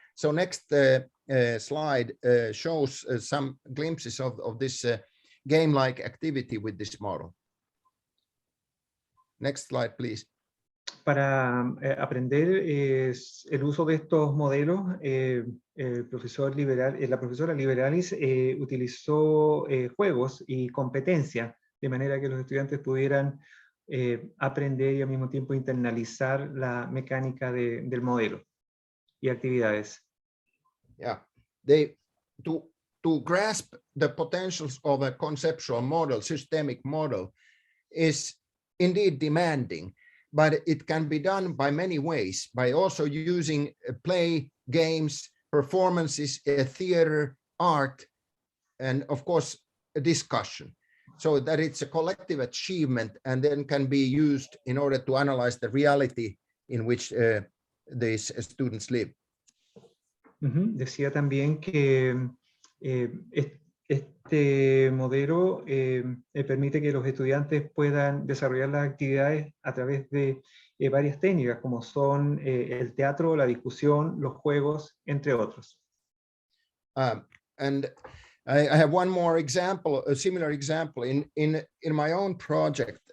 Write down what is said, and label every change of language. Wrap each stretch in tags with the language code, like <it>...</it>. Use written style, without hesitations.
<en>So next slide shows some glimpses of this game-like activity with this model. Next slide, please.</en> <es>Para aprender el uso de estos modelos, la profesora Liberalis utilizó juegos y competencias, de manera que los estudiantes pudieran aprender y al mismo tiempo internalizar la mecánica del modelo y actividades.</es> <en>Yeah, to grasp the potentials of a conceptual model, systemic model, is indeed demanding, but it can be done by many ways, by also using play, games, performances, theater, art, and of course, a discussion, so that it's a collective achievement and then can be used in order to analyze the reality in which these students live.</en> <es>Decía también que este modelo permite que los estudiantes puedan desarrollar las actividades a través de varias técnicas, como son el teatro, la discusión, los juegos, entre otros.</es> <en>And I have one more example, a similar example in my own project.</en>